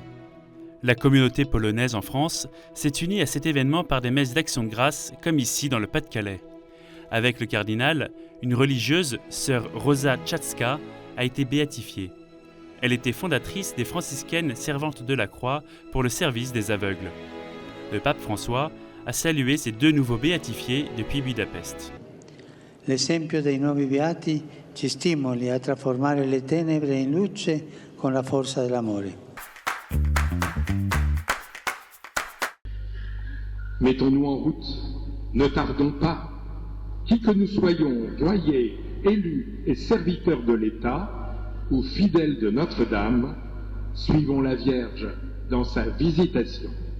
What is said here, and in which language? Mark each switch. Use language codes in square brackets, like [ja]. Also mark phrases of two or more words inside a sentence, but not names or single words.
[fr] La communauté polonaise en France s'est unie à cet événement par des messes d'action de grâce, comme ici dans le Pas-de-Calais. Avec le cardinal, une religieuse, sœur Rosa Tchatska, a été béatifiée. Elle était fondatrice des franciscaines servantes de la croix pour le service des aveugles. Le pape François a salué ces deux nouveaux béatifiés depuis Budapest. [it] L'esempio dei nuovi beati ci stimoli a trasformare le tenebre in luce con la forza dell'amore. [fr] Mettons-nous en route, ne tardons pas. Qui que nous soyons, voyez, élus et serviteurs de l'État, ou fidèles de Notre-Dame, suivons la Vierge dans sa visitation.